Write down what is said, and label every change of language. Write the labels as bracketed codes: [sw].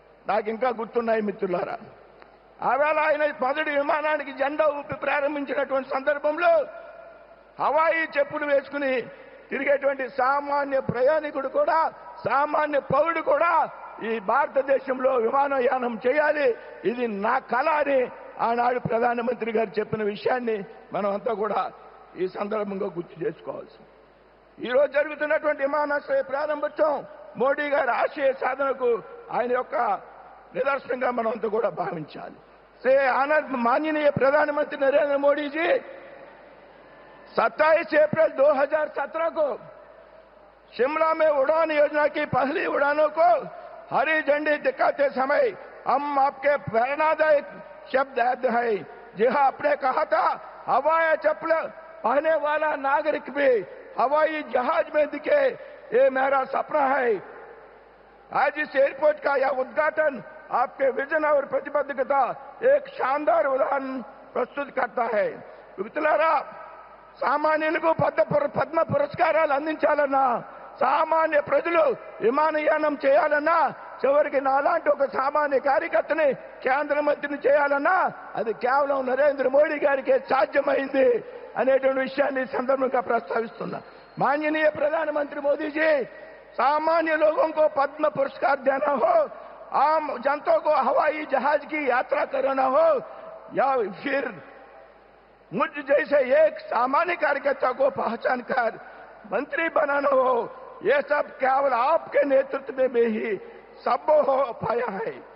[te] నాకు ఇంకా గుర్తున్నాయి మిత్రులారా. ఆవేళ ఆయన మొదటి విమానానికి జెండా ఊపి ప్రారంభించినటువంటి సందర్భంలో హవాయి చెప్పులు వేసుకుని తిరిగేటువంటి సామాన్య ప్రయాణికుడు కూడా, సామాన్య పౌరుడు కూడా ఈ భారతదేశంలో విమానయానం చేయాలి, ఇది నా కళ అని ఆనాడు ప్రధానమంత్రి గారు చెప్పిన విషయాన్ని మనం అంతా కూడా ఈ సందర్భంగా గుర్తు చేసుకోవాల్సి. ఈరోజు జరుగుతున్నటువంటి విమానాశ్రయ ప్రారంభోత్సవం మోడీ గారి ఆశయ సాధనకు ఆయన యొక్క निदर्शन मन भाविंचा से आनंद [hi] माननीय प्रधानमंत्री नरेंद्र मोदी जी 27 अप्रैल 2017 को शिमला में उड़ान योजना की पहली उड़ानों को हरी झंडी दिखाते समय हम आपके प्रेरणादायक शब्द याद है। जी हाँ, आपने कहा था हवाई चप्पल पहने वाला नागरिक भी हवाई जहाज में दिखे, ये मेरा सपना है। आज इस एयरपोर्ट का यह उद्घाटन आपके विजन और प्रतिबद्धता एक शानदार उदाहरण प्रस्तुत करता है। [te] मित्रुलारा, సామాన్యులకు పద్మ పురస్కారాలు అందించాలన్నా, సామాన్య ప్రజలు విమానయానం చేయాలన్నా, చివరికి నాలాంటి ఒక సామాన్య కార్యకర్తని కేంద్ర మంత్రిని చేయాలన్నా అది కేవలం నరేంద్ర మోడీ గారికే సాధ్యమైంది అనేటువంటి విషయాన్ని సందర్భంగా ప్రస్తావిస్తున్నా। [hi] माननीय प्रधानमंत्री मोदी जी, सामान्य लोगों को पद्म पुरस्कार देना हो, आम जनता को हवाई जहाज की यात्रा कराना हो, या फिर मुझ जैसे एक सामान्य कार्यकर्ता को पहचान कर मंत्री बनाना हो, ये सब केवल आपके नेतृत्व में ही संभव हो पाया है।